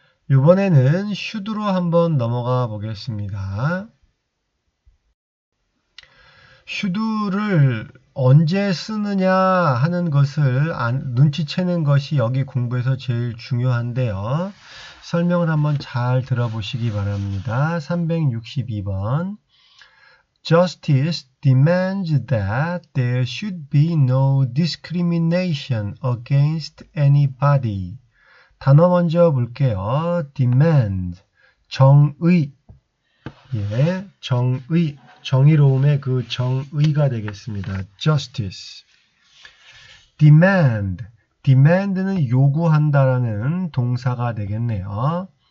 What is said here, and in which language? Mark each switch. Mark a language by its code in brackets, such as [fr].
[ko] 이번에는 should로 한번 넘어가 보겠습니다. should를 언제 쓰느냐 하는 것을 눈치채는 것이 여기 공부에서 제일 중요한데요. 설명을 한번 잘 들어보시기 바랍니다. [en] 362번 Justice demands that there should be no discrimination against anybody. [ko] 단어 먼저 볼게요. demand, 정의, 정의, 정의로움의 그 정의가 되겠습니다. justice. demand, demand는 요구한다라는 동사가 되겠네요.